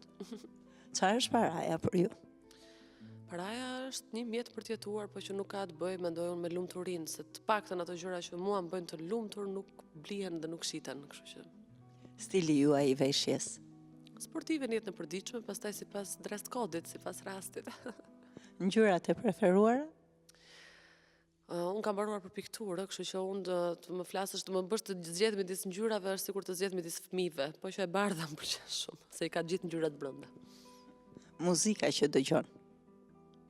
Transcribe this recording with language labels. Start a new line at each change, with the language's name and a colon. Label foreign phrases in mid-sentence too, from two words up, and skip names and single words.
Albanian: Çfarë është paraja për ju? Paraja është një mjet për të jetuar, po që nuk ka të bëj, mendoj unë, me lumturinë, se të paktën ato gjëra që mua më bëjnë të lumtur nuk blihen dhe nuk shiten, kështu që. Stili juaj i veshjes? Sportive në jetën e përditshme, pastaj sipas
English: dress code-
Albanian: it, sipas rastit. Ngjyrat e preferuara? Unë kam mbaruar për pikturë, kështu që unë të më flasësh, të më bësh të zgjedh midis ngjyrave është sikur të zgjedh midis fëmijëve, po që e bardha më pëlqen shumë, se i ka gjithë ngjyrat brenda. Muzika që dëgjon?